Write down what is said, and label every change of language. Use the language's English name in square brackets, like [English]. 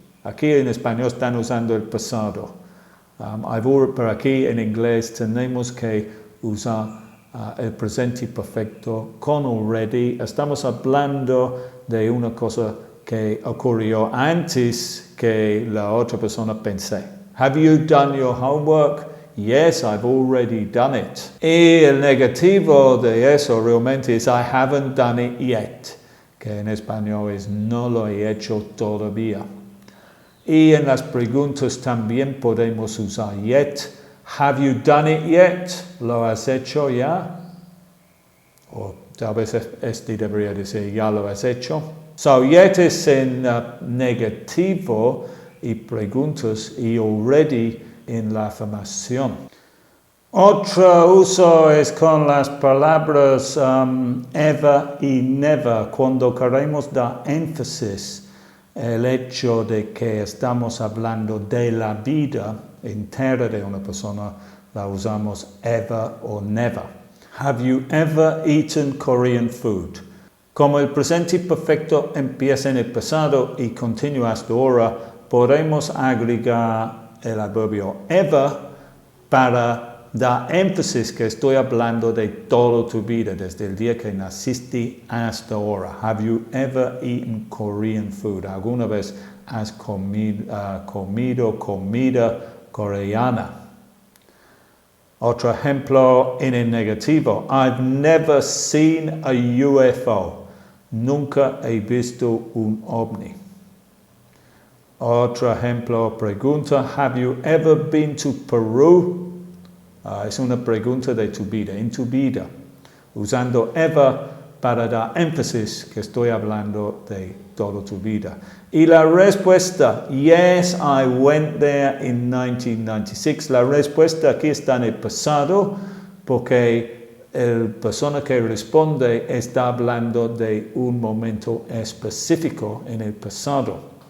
[Spanish] Aquí en español están usando el pasado. Pero aquí en inglés tenemos que usar el presente perfecto con already. Estamos hablando de una cosa que ocurrió antes que la otra persona pensé. [English] Have you done your homework? Yes, I've already done it. [Spanish] Y el negativo de eso realmente es [English] I haven't done it yet, [Spanish] que en español es no lo he hecho todavía. Y en las preguntas también podemos usar yet. [English] Have you done it yet? [Spanish] ¿Lo has hecho ya? O tal vez este debería decir ya lo has hecho. So yet es en negativo y preguntas y already en la afirmación. Otro uso es con las palabras ever y never, cuando queremos dar énfasis el hecho de que estamos hablando de la vida entera de una persona, la usamos ever o never. [English] Have you ever eaten Korean food? [Spanish] Como el presente perfecto empieza en el pasado y continúa hasta ahora, podemos agregar el adverbio ever para dar énfasis que estoy hablando de toda tu vida, desde el día que naciste hasta ahora. [English] Have you ever eaten Korean food? [Spanish] ¿Alguna vez has comido comida coreana? Otro ejemplo en el negativo. [English] I've never seen a UFO. [Spanish] Nunca he visto un ovni. Otro ejemplo, pregunta. [English] Have you ever been to Peru? [Spanish] Es una pregunta de tu vida, en tu vida. Usando ever para dar énfasis que estoy hablando de toda tu vida. Y la respuesta, [English] yes, I went there in 1996. [Spanish] La respuesta aquí está en el pasado porque la persona que responde está hablando de un momento específico en el pasado.